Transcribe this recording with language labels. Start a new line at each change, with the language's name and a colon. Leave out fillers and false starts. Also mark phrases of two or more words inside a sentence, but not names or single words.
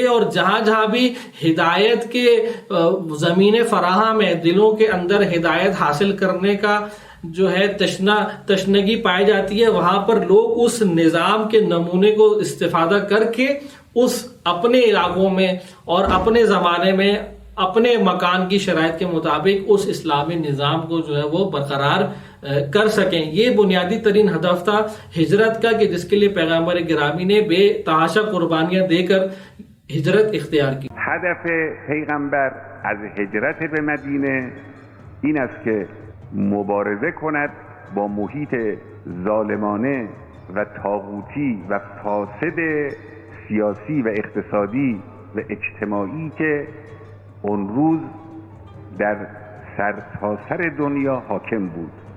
Urdu: اور جہاں جہاں بھی ہدایت کے زمین فراہم ہے، دلوں کے اندر ہدایت حاصل کرنے کا جو ہے تشنگی پائی جاتی ہے، وہاں پر لوگ اس نظام کے نمونے کو استفادہ کر کے اس اپنے علاقوں میں اور اپنے زمانے میں اپنے مکان کی شرائط کے مطابق اس اسلامی نظام کو جو ہے وہ برقرار کر سکیں. یہ بنیادی ترین هدف تھا ہجرت کا، کہ جس کے لیے پیغمبر گرامی نے بے تحاشا قربانیاں دے کر ہجرت اختیار کی.
Persian: هدف پیغمبر از هجرت به مدینه این است که مبارزه کند با محیط ظالمانه و طاغوتی و فاسد سیاسی و اقتصادی و اجتماعی که اون روز در سرتاسر دنیا حاکم بود.